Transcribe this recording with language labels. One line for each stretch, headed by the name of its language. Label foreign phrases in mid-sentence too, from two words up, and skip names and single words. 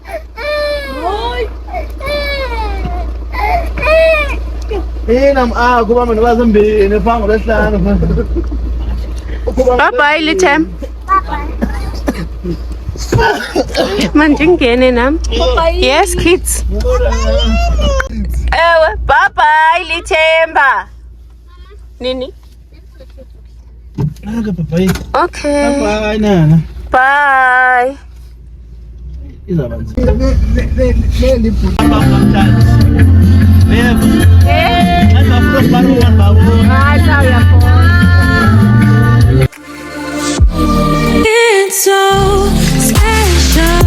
Xhosa: Kuba mina bazimbini phango lesihlanu. Bye Lithemba. Manje ngene nami.
English: Yes kids.
Xhosa: Ewe, bye Lithemba. Nini?
English: Okay. Bye nana. Bye. It's so special.